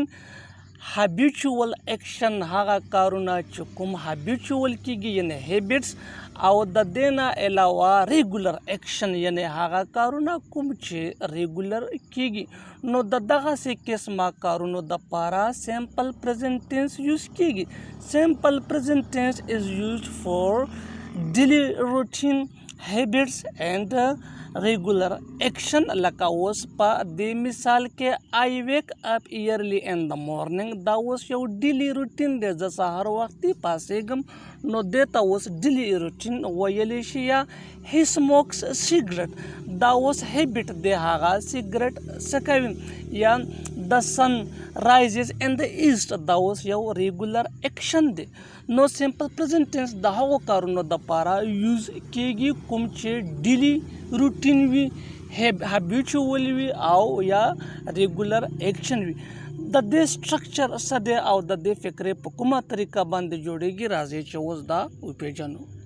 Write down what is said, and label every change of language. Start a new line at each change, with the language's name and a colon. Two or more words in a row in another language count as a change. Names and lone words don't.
English: habitual action
Pashto: هغه کارونه چې کوم هابیچوال کیږي یعنی هیبټس او د دې نه علاوه
English: regular action
Pashto: یعنی هغه کارونه کوم چې ریګولر کیږي. نو د دغسې قسمه کارونو دپاره
English: simple present tense use
Pashto: کیږي.
English: simple present tense is used for daily routine habits and regular action.
Pashto: لکه اوس په دې مثال کې
English: I wake up early in the morning.
Pashto: دا اوس یو
English: daily routine
Pashto: دی. زه سهار وختي پاسېږم نو دې ته اوس
English: daily routine
Pashto: ویلی شي.
English: یا he smokes cigarette.
Pashto: دا اوس هیبټ دی هغه سیګرټ څکوي.
English: یا the sun rises in the east.
Pashto: دا اوس یو
English: regular action
Pashto: دی. نو
English: simple present tense
Pashto: د هغو کارونو دپاره یوز کیږي کوم چې
English: daily routine
Pashto: وي هابیچوال وي او یا
English: regular action
Pashto: وي. د دې سټرکچر څه دی او د دې فکرې په کومه طریقه باندې جوړیږي راځئ چې اوس دا وپیژنو.